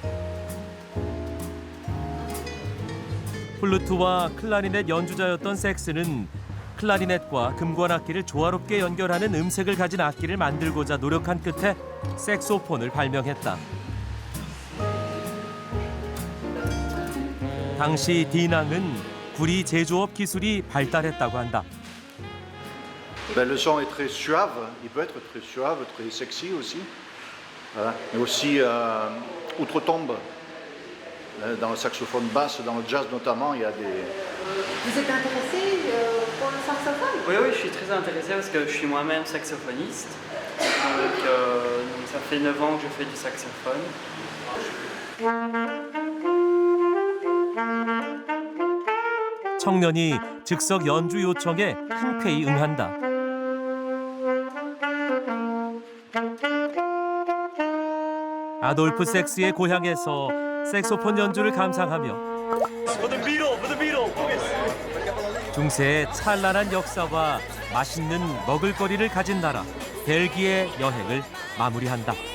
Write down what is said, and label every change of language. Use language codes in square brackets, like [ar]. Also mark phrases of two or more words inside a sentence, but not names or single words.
[ko] 플루트와 클라리넷 연주자였던 섹스는 클라리넷과 금관악기를 조화롭게 연결하는 음색을 가진 악기를 만들고자 노력한 끝에 색소폰을 발명했다. 당시 디낭은 구리 제조업 기술이 발달했다고 한다. [fr] Ben, le son est très suave, il peut être très suave, très sexy aussi. Voilà. Mais aussi outre-tombe. Dans le saxophone basse, dans le jazz notamment, il y a des... Vous êtes intéressé pour le saxophone? Oui, je suis très intéressé parce que je suis moi-même saxophoniste. Donc ça fait 9 ans que je fais du saxophone. [ko] 청년이 즉석 연주 요청에 흔쾌히 응한다. 아돌프 섹스의 고향에서 색소폰 연주를 감상하며 중세의 찬란한 역사와 맛있는 먹을거리를 가진 나라 벨기에 여행을 마무리한다.